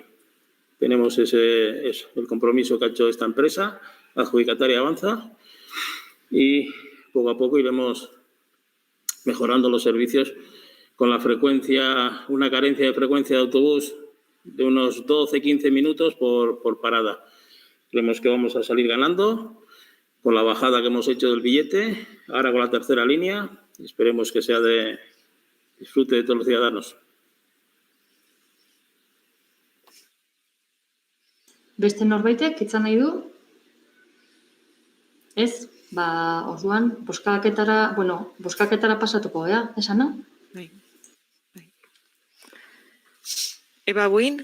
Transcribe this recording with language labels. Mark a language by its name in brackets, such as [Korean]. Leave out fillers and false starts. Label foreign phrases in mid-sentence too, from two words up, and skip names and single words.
[Spanish] Tenemos el compromiso que ha hecho esta empresa, adjudicataria Avanza, y poco a poco iremos mejorando los servicios con la frecuencia, una carencia de frecuencia de autobús de unos 12-15 minutos por parada. Creemos que vamos a salir ganando con la bajada que hemos hecho del billete, ahora con la tercera línea, y esperemos que sea de disfrute de todos los ciudadanos. [Basque] Beste norbaitek hitza nahi du? Ez? Orduan, boskaketara pasatuko, esana? Bai. Eba Buin?